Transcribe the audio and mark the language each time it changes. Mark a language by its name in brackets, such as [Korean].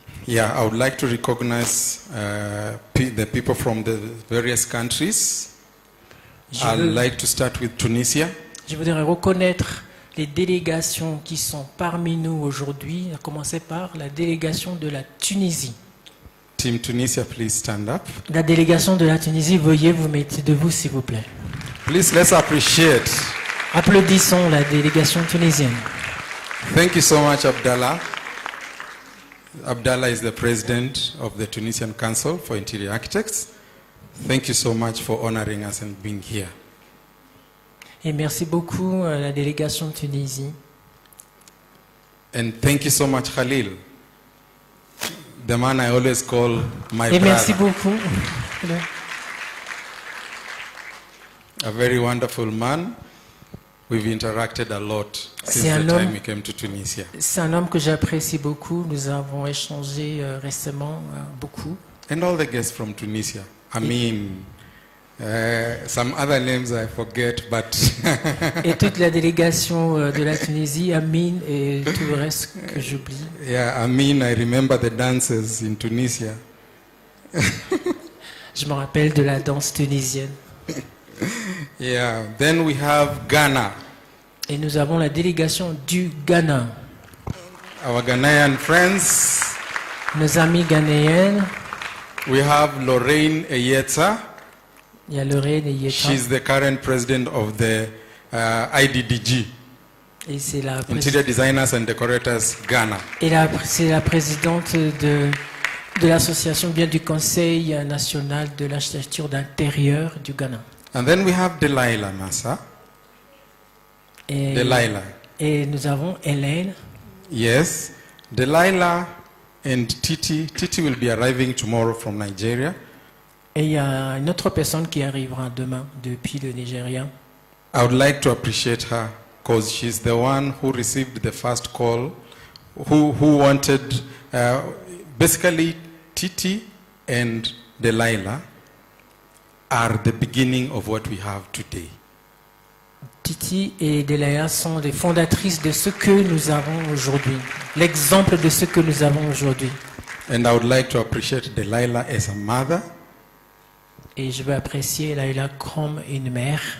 [English] Yeah, I would like to recognize the people from the various countries. I'd like to start with Tunisia. [French] Je voudrais reconnaître les délégations qui sont parmi nous aujourd'hui, à commencer par la délégation de la Tunisie. [English] Team Tunisia, please stand up. [French] La délégation de la Tunisie, veuillez vous mettre debout s'il vous plaît. [English] Please, let's appreciate. [French] Applaudissons la délégation tunisienne. [English] Thank you so much, Abdallah. Abdallah is the president of the Tunisian Council for Interior Architects. Thank you so much for honoring us and being here. [French] Et merci beaucoup à la délégation de Tunisie. [English] And thank you so much, Khalil, the man I always call my [French] Et merci [English] brother. [French] beaucoup. [English] A very wonderful man. We've interacted a lot since [French] C'est un [English] the [French] homme- [English] time we came to Tunisia. [French] C'est un homme que j'apprécie beaucoup. Nous avons échangé récemment beaucoup. [English] And all the guests from Tunisia. I mean, some other names I forget, but [French] Et toute la délégation de la Tunisie, Amine et tout le reste que j'oublie. [English] yeah, I mean, I remember the dances in Tunisia. [French] Je me rappelle de la danse tunisienne. [English] Yeah, then we have Ghana. [French] Et nous avons la délégation du Ghana. [English] Our Ghanaian friends. [French] Nos amis ghanéennes, [English] We have Lorraine Eyetsa. [French] il y a Lorraine et Yeta. [English] She's the current president of the IDDG, [French] Et c'est la, [English] Interior Designers and Decorators Ghana. [French] c'est la présidente de l'association, bien du Conseil national de l'architecture d'intérieur du Ghana. [English] And then we have Delilah Massa. [French] Et, [English] Delilah. [French] et nous avons Hélène. [English] Yes. Delilah and Titi. Titi will be arriving tomorrow from Nigeria. [French] Et il y a une autre personne qui arrivera demain depuis le Nigeria. [English] I would like to appreciate her because she's the one who received the first call, who wanted, basically Titi and Delilah are the beginning of what we have today. [French] Titi et Delaya sont les fondatrices de ce que nous avons aujourd'hui. L'exemple de ce que nous avons aujourd'hui. [English] And I would like to appreciate Delilah as a mother. [French] Et je veux apprécier Laila comme une mère.